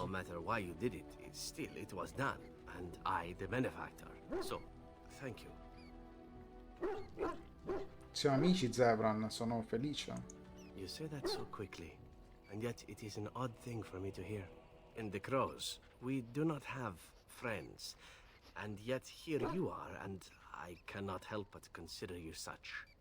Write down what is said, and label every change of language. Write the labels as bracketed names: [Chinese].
[English] No matter why you did it, still it was done, and I the benefactor. So, thank you. [Italian] Siamo amici, Zevran, sono felice. [English] You say that so quickly, and yet it is an odd thing for me to hear. In the crows, we do not have friends, and yet here you are, and I cannot help but consider you such.